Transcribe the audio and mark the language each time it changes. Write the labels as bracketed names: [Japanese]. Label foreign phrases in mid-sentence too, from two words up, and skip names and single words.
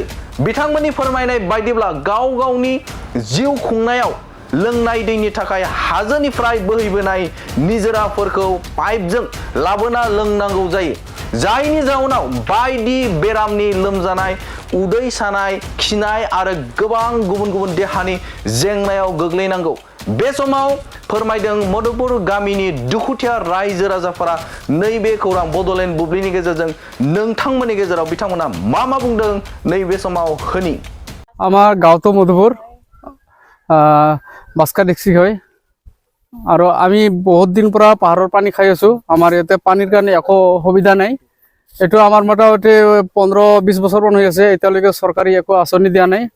[Bodo] बिथांमोननि फोरमायनाय बायदिब्ला गाव गावनि जिउ खुंनायाव लोंनाय दैनि थाखाय हाजोनिफ्राय बोहैबोनाय निजोराफोरखौ पाइपजों लाबोना लोंनांगौ जायो, जायनि जाउनाव बायदि बेरामनि लोमजानाय, उदै सानाय, खिनाय आरो गोबां गुबुन गुबुन देहानि जेंनायाव गोग्लैनांगौ। बे समाव फोरमायदों मधुपुर गामिनि दुखुथिया रायजो राजाफोरा। नैबे खौरां बड'लेण्ड बुब्लिनि गेजेरजों नोंथांमोननि गेजेराव बिथांमोना मा बुंदों नैबे समाव होनि। [Assamese] আমার গাঁওতো মধুপুর বাস্কা ডিস্ট্রিক্ট হয় আৰু আমি বহুত দিন পৰা পাহাৰৰ পানী খাই আছো। আমাৰ ইয়াতে পানীৰ কাৰণে একো সুবিধা নাই। এইটো আমাৰ মোটামুটি 15-20 বছৰমান হৈ আছে, এতিয়ালৈকে চৰকাৰী একো আঁচনি দিয়া নাই।